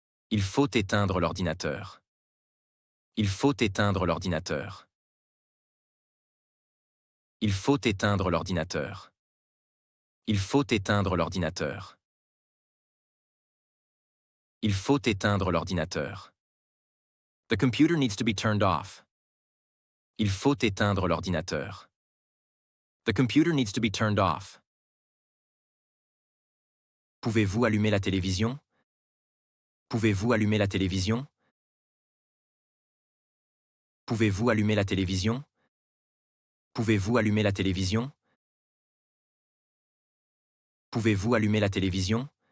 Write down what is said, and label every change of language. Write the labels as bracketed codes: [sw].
[fr] Il faut éteindre l'ordinateur. Il faut éteindre l'ordinateur. Il faut éteindre l'ordinateur. Il faut éteindre l'ordinateur. Il faut éteindre l'ordinateur. [en] The computer needs to be turned off. [fr] Il faut éteindre l'ordinateur. [en] The computer needs to be turned off. [fr] Pouvez-vous allumer la télévision? Pouvez-vous allumer la télévision? Pouvez-vous allumer la télévision? Pouvez-vous allumer la télévision? Pouvez-vous allumer la télévision?